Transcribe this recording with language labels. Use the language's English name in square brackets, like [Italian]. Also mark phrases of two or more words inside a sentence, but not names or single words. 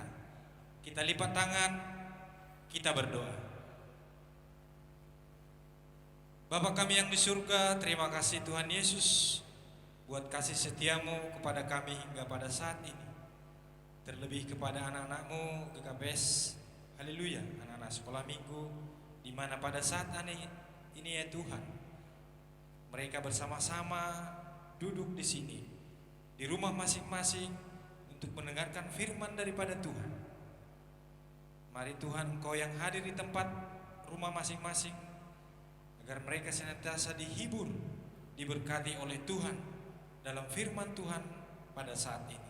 [Indonesian] Kita lipat tangan, kita berdoa. Bapa kami yang di surga, terima kasih Tuhan Yesus buat kasih setiamu kepada kami hingga pada saat ini. Terlebih kepada anak-anakmu GKPS, haleluya, anak-anak sekolah minggu, di mana pada saat ini ya Tuhan, mereka bersama-sama duduk di sini, di rumah masing-masing untuk mendengarkan firman daripada Tuhan. Mari Tuhan, Engkau yang hadir di tempat rumah masing-masing, agar mereka senantiasa dihibur, diberkati oleh Tuhan dalam firman Tuhan pada saat ini.